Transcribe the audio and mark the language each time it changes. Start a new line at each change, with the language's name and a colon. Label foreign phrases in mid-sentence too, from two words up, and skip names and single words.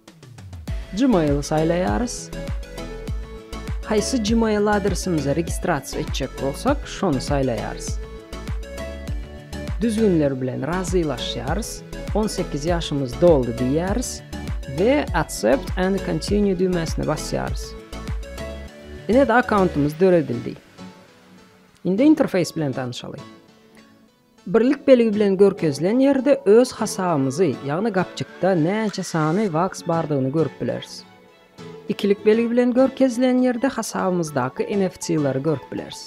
Turkmen: Gmail'ı saylaýarys. Haýsy Gmail adresimize registrasiýa etjek bolsak, şonu saylaýarys. Düzgünler bilen razylaşýarys. 18 ýaşymyz doldy diýäris we
English: accept and continue
Turkmen: düýmesine basýarys. Ine de akkauntymyz döredildi. Indi interface bilen tanışaly. Birlik beligi bilen görkezlen ýerde öz hasabymyzy, ýagny gapçykda näçe sany VAX bardygyny görüp bilersiz. İkilik beligi bilen görkezlen ýerde hasabymyzdaky NFT'leri görüp bilersiz.